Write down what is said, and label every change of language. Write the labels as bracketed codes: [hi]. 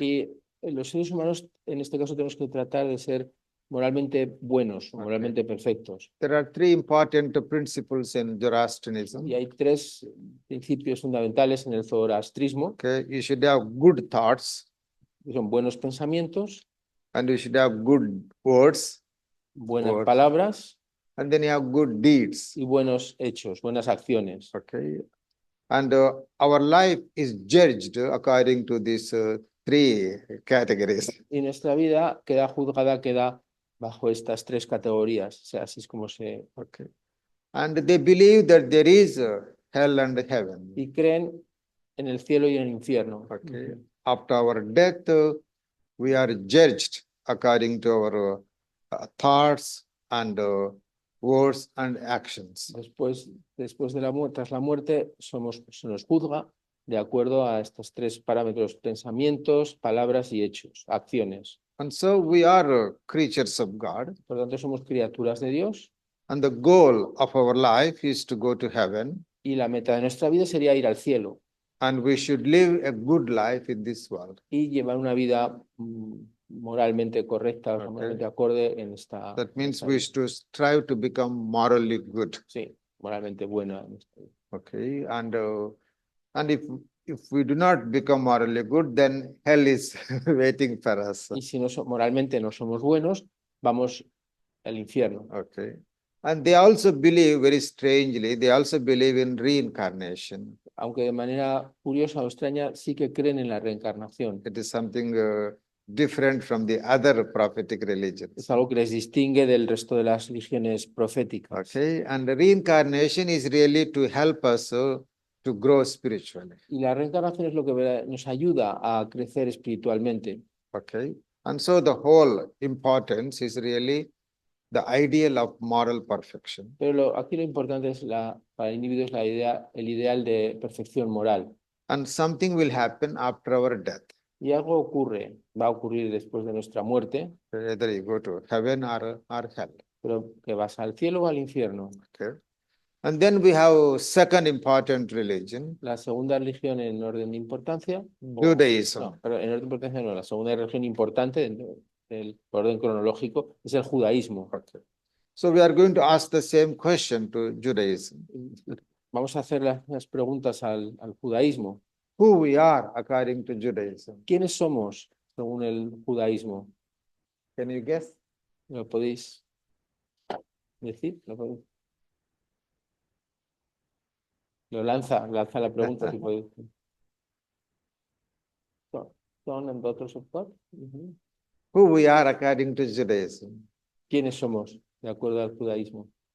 [es] Y los seres humanos, en este caso, tenemos que tratar de ser moralmente buenos, moralmente perfectos. [en] There are three important principles in Zoroastrianism. [es] Y hay tres principios fundamentales en el zoroastrismo. [en] Okay, you should have good thoughts, [es] Que son buenos pensamientos, [en] and you should have good words, [es] buenas palabras [en] and then you have good deeds. [es] y buenos hechos, buenas acciones. [en] Okay, and our life is judged according to these three categories. [es] Y nuestra vida queda juzgada, queda bajo estas tres categorías. O sea, así es como se... [en] Okay, and they believe that there is hell and heaven. [es] Y creen en el cielo y en el infierno. [en] Okay, after our death, we are judged according to our thoughts and words and actions. [es] Después de la muerte, tras la muerte, se nos juzga de acuerdo a estos tres parámetros: pensamientos, palabras y hechos, acciones. [en] And so we are creatures of God. [es] Por lo tanto, somos criaturas de Dios. [en] And the goal of our life is to go to heaven. [es] Y la meta de nuestra vida sería ir al cielo. [en] And we should live a good life in this world. [es] Y llevar una vida moralmente correcta, moralmente acorde en esta... [en] That means we should strive to become morally good. [es] Sí, moralmente buena. [en] Okay, and if we do not become morally good, then hell is waiting for us. [es] Y si moralmente no somos buenos, vamos al infierno. [en] Okay, and they also believe, very strangely, they also believe in reincarnation. [es] Aunque de manera curiosa o extraña, sí que creen en la reencarnación. [en] It is something different from the other prophetic religions. [es] Es algo que les distingue del resto de las religiones proféticas. [en] Okay, and the reincarnation is really to help us to grow spiritually. [es] Y la reencarnación es lo que nos ayuda a crecer espiritualmente. [en] Okay, and so the whole importance is really the ideal of moral perfection. [es] Pero aquí lo importante es para el individuo es el ideal de perfección moral. [en] And something will happen after our death. [es] Y algo ocurre, va a ocurrir después de nuestra muerte, [en] Either you go to heaven or hell. [es] pero que vas al cielo o al infierno. [en] Okay. And then we have second important religion, [es] La segunda religión en orden de importancia, [en] Judaism. [es] no, pero en orden de importancia no, la segunda religión importante dentro del orden cronológico es el judaísmo. [en] Okay. So we are going to ask the same question to Judaism. [es] Vamos a hacer las preguntas al judaísmo. [en] Who we are according to Judaism. [es] ¿Quiénes somos según el judaísmo? [en] Can you guess? [es] ¿Lo podéis decir? Lanza la pregunta si podéis. [en] Son and daughters of God. Who we are according to Judaism. [es] ¿Quiénes somos de acuerdo al judaísmo?